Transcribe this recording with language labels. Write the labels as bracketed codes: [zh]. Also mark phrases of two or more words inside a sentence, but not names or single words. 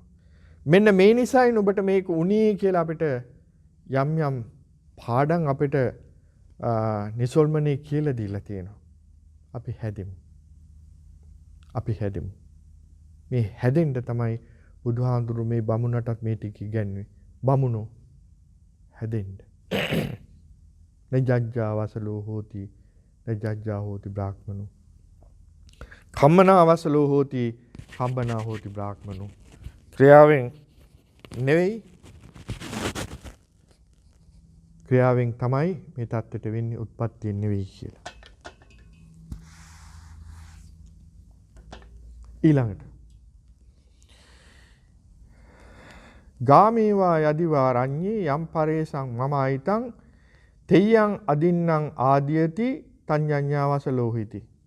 [si] මෙන්න මේ නිසායි ඔබට මේක උනේ කියලා අපිට යම් යම් පාඩම් අපිට නිසල්මනේ කියලා දීලා තියෙනවා. අපි හැදෙමු. අපි හැදෙමු. මේ හැදෙන්න තමයි බුදුහාඳුරු මේ බමුණටත් මේ ටික ඉගැන්වුවේ. බමුණෝ හැදෙන්න. [pi] නජ්ජා වසලෝ හෝති නජ්ජා හෝති බ්‍රාහ්මනෝ. කම්මනා වසලෝ හෝති කම්බනා හෝති බ්‍රාහ්මනෝ. [si] ක්‍රියාවෙන් නෙවෙයි ක්‍රියාවෙන් තමයි මේ தත්ත්වයට වෙන්නේ උත්පත්තියෙන් නෙවෙයි කියලා. [pi] ඊළඟට ගාමේවා යදිවා රඤ්ඤේ යම් පරේසං මම අයිතං තෙය්‍යං අදින්නම් ආදියති තඤ්ඤඤ්ඤාවස ලෝහිති.